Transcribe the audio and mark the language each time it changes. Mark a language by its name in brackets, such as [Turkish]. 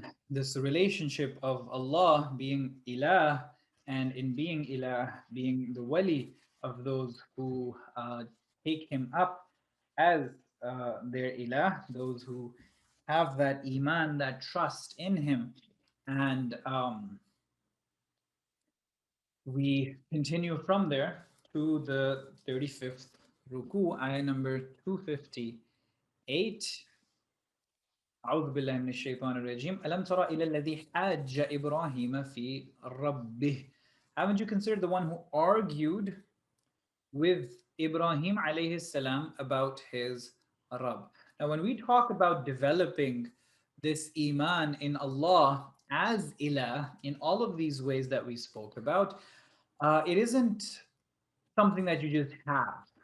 [English] This relationship of Allah being ilah, and in being ilah, being the wali of those who take him up as their ilah, those who have that iman, that trust in him. And we continue from there to the 35th ruku, ayah number 258. [Arabic] أعوذ بالله من الشيطان الرجيم. ألم تر إلى الذي حاج إبراهيم في ربه. [English] Haven't you considered the one who argued with Ibrahim alayhi salam about his Rabb? Now, when we talk about developing this iman in Allah as ilah in all of these ways that we spoke about, it isn't something that you just have.